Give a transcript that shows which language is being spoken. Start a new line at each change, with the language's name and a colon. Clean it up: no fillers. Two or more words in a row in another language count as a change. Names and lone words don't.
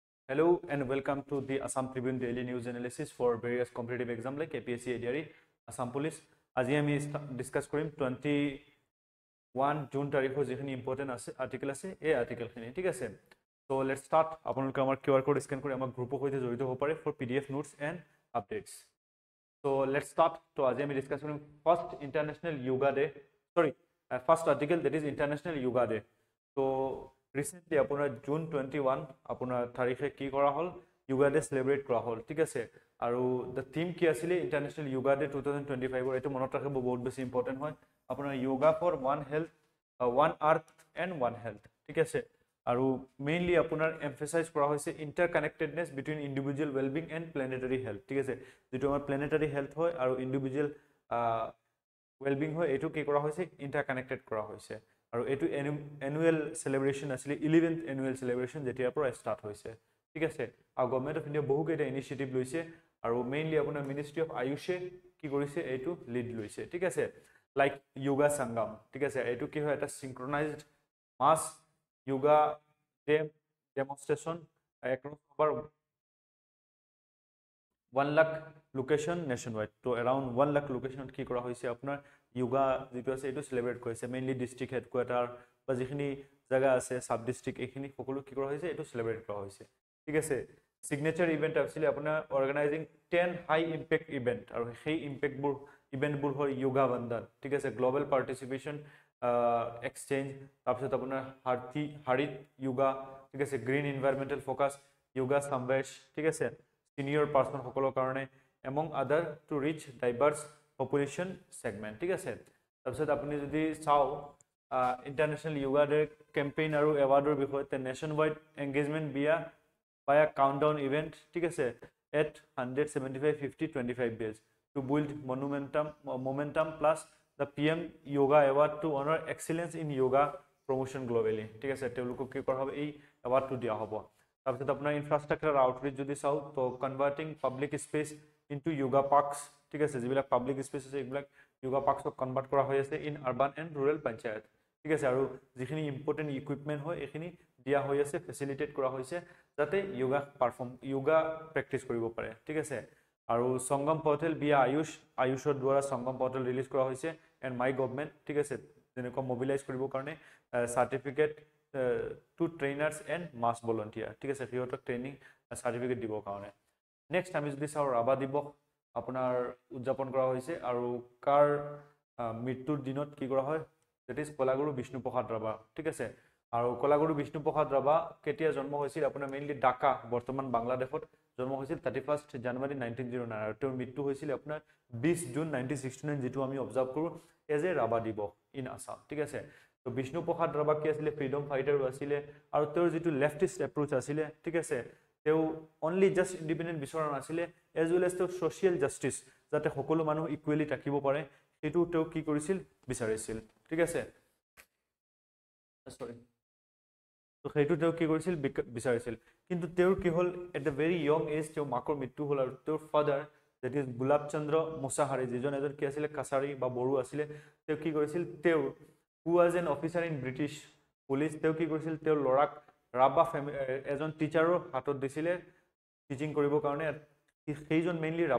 English: Hello and welcome to the Assam Tribune daily news analysis for various competitive exams like APSC, ADRE, Assam Police.
Assamese: আজি আমি ডিসকাস কৰিম 21 জুন তাৰিখৰ যিখিনি ইম্পৰ্টেন্ট আছে আৰ্টিকেল আছে এই আৰ্টিকেলখিনি ঠিক আছে
English: so let's start
Assamese: আপোনালোকে আমাৰ
English: QR code
Assamese: স্ক্যান কৰি আমাৰ গ্ৰুপৰ সৈতে জড়িত হ'ব পাৰে
English: for PDF notes and updates so let's start
Assamese: তো আজি আমি ডিসকাস কৰিম ফার্স্ট ইন্টারন্যাশনাল যোগা ডে
English: first article that is International Yoga Day
Assamese: তো recently আপোনাৰ জুন 21 আপোনাৰ তাৰিখে কি কৰা হল যোগা ডে সেলিব্ৰেট কৰা হল ঠিক আছে আৰু
English: the theme
Assamese: কি আছিল ইন্টাৰনেশ্যনেল যোগা ডে 2025 ৰ এটো মনত ৰাখিব বহুত বেছি ইম্পৰ্টেন্ট হয় আপোনাৰ
English: yoga for one health one earth and one health
Assamese: ঠিক আছে আৰু মেইনলি আপোনাৰ এমফাসাইজ কৰা হৈছে
English: interconnectedness between individual wellbeing and planetary health
Assamese: ঠিক আছে যেটো আমাৰ
English: planetary health
Assamese: হয় আৰু ইন্ডিভিজুৱেল ওয়েলবিং হয় এটো কি কৰা হৈছে ইন্টাৰকানেক্টেড কৰা হৈছে আৰু এটো
English: annual celebration
Assamese: আছিল 11th
English: annual celebration
Assamese: যেতিয়াৰ পৰা স্টাৰ্ট হৈছে ঠিক আছে আৰু গভৰ্নমেন্ট অফ ইন্ডিয়া বহু কেইটা ইনিশিয়েটিভ লৈছে আৰু মেইনলি আপোনাৰ মিনিষ্ট্ৰি অফ আয়ুষে কি কৰিছে এটো লিড লৈছে ঠিক আছে লাইক যোগা সংগম ঠিক আছে এটো কি হয় এটা
English: synchronized mass yoga demonstration across over
Assamese: 1 lakh
English: location nationwide
Assamese: তো अराउंड 1 lakh লোকেশনত কি কৰা হৈছে আপোনাৰ যোগা যেটো আছে এটো সেলিব্ৰেট কৰিছে মেইনলি
English: district headquarter
Assamese: বা যিখিনি জায়গা আছে
English: sub district
Assamese: এইখিনি সকলো কি কৰা হৈছে এটো সেলিব্ৰেট কৰা হৈছে ঠিক আছে
English: signature event
Assamese: আছিল আপোনাৰ
English: organising 10 high impact event
Assamese: আৰু সেই ইভেন্টবোৰ হয় যোগা বন্দন ঠিক আছে
English: global participation exchange
Assamese: তাৰপিছত আপোনাৰ হাৰিত যোগা ঠিক আছে
English: green environmental focus
Assamese: যোগা সমাৱেশ ঠিক আছে
English: senior person
Assamese: সকলৰ কাৰণে
English: among other to reach diverse population segment
Assamese: ঠিক আছে তাৰপিছত আপুনি যদি চাও ইন্টাৰনেশ্যনেল যোগা ডে কেম্পেইন আৰু এৱাৰ্ডৰ বিষয়ে তে
English: nation wide engagement by a countdown event
Assamese: ঠিক আছে at
English: 175-50-25 days to build momentum plus the PM yoga award to honor excellence in yoga promotion globally
Assamese: ঠিক আছে তেওঁলোকক কি কৰা হ'ব এই এৱাৰ্ডটো দিয়া হ'ব তাৰপিছত আপোনাৰ
English: infrastructure outreach
Assamese: যদি চাও তো
English: converting public space into yoga parks
Assamese: ঠিক আছে যিবিলাক
English: public space
Assamese: আছে এইবিলাক যোগা পাৰ্কসক কনভাৰ্ট কৰা হৈ আছে
English: in urban and rural panchayat
Assamese: ঠিক আছে আৰু যিখিনি
English: important equipment
Assamese: হয় এখিনি দিয়া হৈ আছে ফেসিলিটেট কৰা হৈছে যাতে
English: yoga practice
Assamese: কৰিব পাৰে ঠিক আছে আৰু সংগম পোৰ্টেল বিয়া আয়ুষৰ দ্বাৰা সংগম পোৰ্টেল ৰিলিজ কৰা হৈছে এণ্ড মাই গভৰ্নমেন্ট ঠিক আছে যেনেকৈ মোবিলাইজ কৰিব কাৰণে সাৰ্টিফিকেট
English: to trainers and mass volunteer
Assamese: ঠিক আছে সিহঁতক
English: training certificate
Assamese: দিব কাৰণে নেক্সট আমি যদি চাও ৰাভা দিৱস আপোনাৰ উদযাপন কৰা হৈছে আৰু কাৰ মৃত্যুৰ দিনত কি কৰা হয়
English: that is
Assamese: কলাগুৰু বিষ্ণুপ্ৰসাদ ৰাভা ঠিক আছে আৰু কলাগুৰু বিষ্ণুপ্ৰসাদ ৰাভা কেতিয়া জন্ম হৈছিল আপোনাৰ মেইনলি ঢাকা বৰ্তমান বাংলাদেশত জন্ম হৈছিল 31 জানুৱাৰী 1909 আৰু তেওঁৰ মৃত্যু হৈছিল আপোনাৰ 20 জুন 1969 যেটো আমি অবজাৰ্ভ কৰো
English: as a Rabha Divas in Assam
Assamese: ঠিক আছে তো বিষ্ণুপ্ৰসাদ ৰাভা কি আছিল
English: freedom fighter
Assamese: আছিল আৰু তেওঁৰ যেটো
English: leftist approach
Assamese: আছিল ঠিক আছে তেওঁ
English: only just independent
Assamese: বিচৰা নাছিল
English: as well as
Assamese: তেওঁ
English: social justice
Assamese: যাতে সকলো মানুহ ইকুৱেলি থাকিব পাৰে এটো তেওঁ কি কৰিছিল বিচাৰিছিল ঠিক আছে সৰি তো সেইটো তেওঁ কি কৰিছিল বিচাৰিছিল কিন্তু তেওঁৰ কি হল
English: at the very young age
Assamese: তেওঁ মাকৰ মৃত্যু হল আৰু তেওঁৰ ফাদাৰ
English: that is
Assamese: গুলাব চন্দ্ৰ মুছাহাৰী যিজন এজন কি আছিল কাছাৰী বা বড়ো আছিল তেওঁ কি কৰিছিল তেওঁ
English: who was an officer in British police
Assamese: তেওঁ কি কৰিছিল তেওঁৰ লৰাক ৰাভা এজন টিচাৰৰ হাতত দিছিলে টিচিং কৰিব কাৰণে সেইজন মেইনলি ৰাভা